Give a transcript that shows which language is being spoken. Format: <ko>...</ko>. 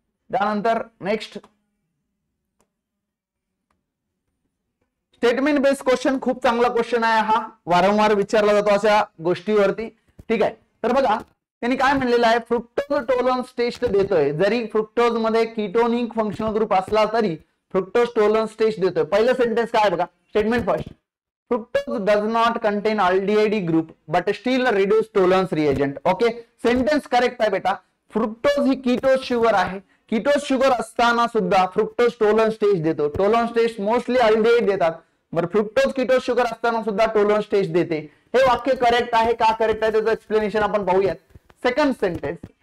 <mr>त्यानंतर next statement based question. खूप चांगला क्वेश्चन आहे हा, वारंवार विचारला जातो अशा गोष्टीवरती. ठीक आहे. तर बघा त्यांनी काय म्हणलेलं आहे, फ्रुक्टोज टॉलरन्स टेस्ट देतोय. जरी फ्रुक्टोज मध्ये कीटोनिक फंक्शनल ग्रुप असला तरी फ्रुक्टोज टॉलरन्स टेस्ट देतोय. पहिलं सेंटेन्स काय बघा, statement first.</mr> <en>Fructose does not contain aldehyde group but still reduce Tollens reagent. Okay.</en> <mr>Sentence correct आहे बेटा. फ्रुक्टोज ही कीटोज शुगर आहे. कीटोज शुगर असताना सुद्धा फ्रुक्टोज टॉलरन्स टेस्ट देतो. टॉलरन्स टेस्ट मोस्टली अल्डिहाइड देतात, बरं फ्रुक्टोज कीटोज शुगर असताना सुद्धा टॉलरन्स टेस्ट देते. हे वाक्य करेक्ट आहे का करेक्ट आहे त्याचं एक्सप्लेनेशन आपण पाहूयात. Second sentence.</mr>